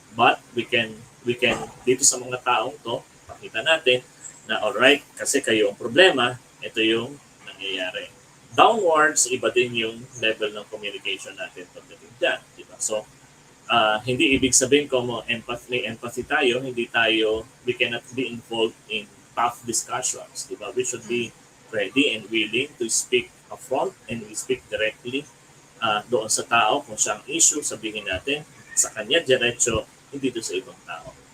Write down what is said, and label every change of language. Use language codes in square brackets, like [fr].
[en] But we can [tl] dito sa mga taong to, pakita natin na alright, kasi kayo ang problema, ito yung nangyayari. Downwards, iba din yung level ng communication natin pagdating dyan. Diba? So, hindi ibig sabihin kung empathy tayo, [en] we cannot be involved in tough discussions. [tl] Diba? [en] We should be ready and willing to speak upfront and we speak directly doon sa tao. [tl] Kung siyang issue, sabihin natin sa kanya diretso, hindi doon sa ibang tao.